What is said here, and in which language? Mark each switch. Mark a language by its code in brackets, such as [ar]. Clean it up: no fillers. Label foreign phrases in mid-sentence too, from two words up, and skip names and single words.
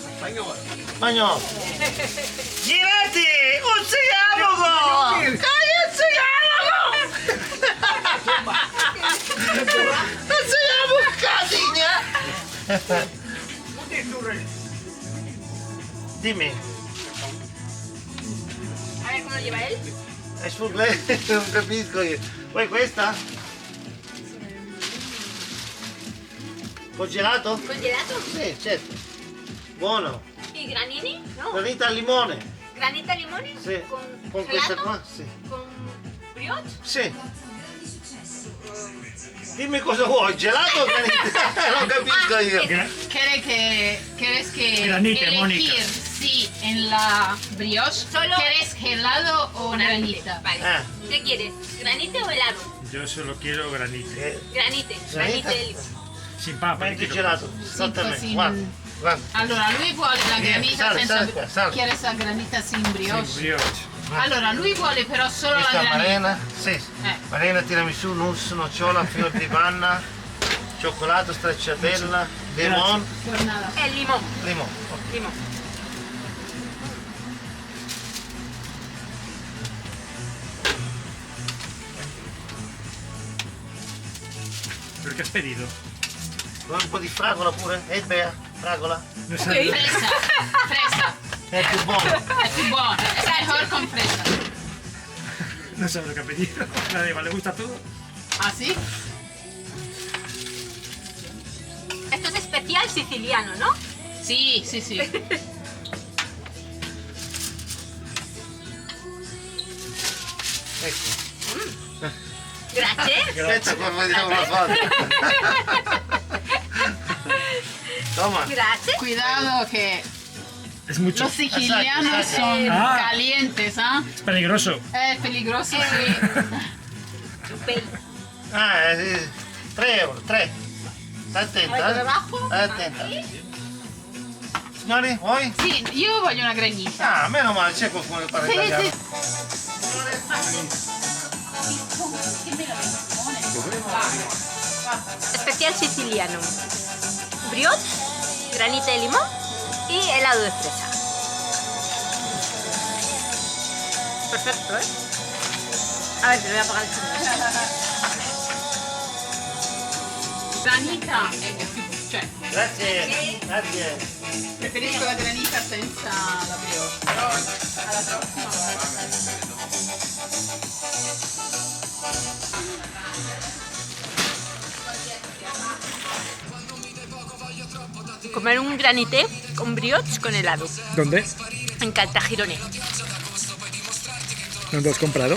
[it] Spagnolo! Girati! Un cigaro! Un cigaro! Dimmi. [es] A ver cómo lo lleva él. [it] È sul non capisco io. Vuoi questa? Congelato? ¿Congelato? Sì, certo. Buono. [es] ¿Y granini? No. [it] Granita al limone. ¿Granita limone? Sì. Con questa qua? Sì. [es] ¿Con brioche? [it] Sì. Dimmi cosa vuoi, gelato o granita? Non capisco io. [es] ¿Quieres que Granite, elegir Mónica. si en la brioche quieres gelado o granita? Vale. Ah. ¿Qué quieres? ¿Granite o helado? Yo solo quiero granite. Granite. [it] Granita? [es] Granite de limone. Sin papa. [it] Metti gelato. Esattamente. così. Guarda. Guarda. Allora lui vuole la granita sale, senza sale qua, sale. [es] quieres la granita sin brioche. Sin brioche. [it] Allora lui vuole però solo la Questa è granita. marena. Sì. Marena, tiramisù, nuss, nocciola, fior di panna, cioccolato, stracciatella, limone. [es] Por nada. El limón. [it] Limone. [es] Limón. ¿Pero qué has pedido? [it] Vuoi un po' di fragola pure? Bea, fragola. [es] No Ok. sabes, Fresa. [it] È più buono. [es] Es bueno. Es mejor con fresa. no sabe lo que ha pedido. La de igual, le gusta todo. ¿Ah, sí? Esto es especial siciliano, ¿no? Sí, sí, sí. Gracias. [it] Aspetta, qua vediamo la foto. [es] Toma. Gracias. Cuidado que Es mucho. los sicilianos son Ah. calientes, ¿ah? Es peligroso. Es peligroso, sí. [it] Ah, sì. 3 euro, 3. Stai attenta, Vai per abajo. Stai attenta. Signori, vuoi? [es] Sí, yo [it] voglio una granita. Ah, meno male, c'è qualcuno che parla Sì, italiano. sì. [es] Especial siciliano. Brioche, granite de limón y helado de fresa. Perfecto, ¿eh? A ver, te voy a apagar el chorro. [it] Granita è più, cioè, Grazie, grazie. preferisco la granita senza la brioche, però alla prossima [es] Comer un granité con brioche con helado. ¿Dónde? En Caltagirone. ¿Dónde has comprado?